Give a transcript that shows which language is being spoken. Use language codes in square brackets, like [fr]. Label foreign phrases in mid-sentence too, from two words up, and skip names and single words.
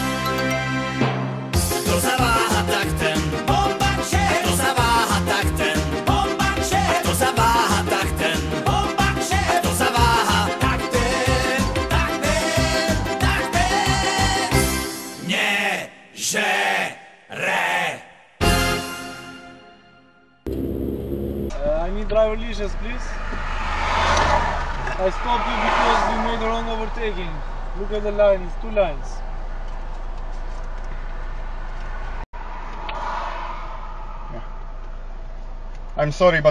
[sk] Kto sa váha, tak ten bombače. Kto sa váha, tak ten bombače. Kto sa váha, tak ten bombače. Kto sa váha, tak ten, tak ten, tak ten. Nežere. [en] I need driver license, please. I stopped you because you made a wrong overtaking. Look at the line, it's 2 lines. I'm sorry, but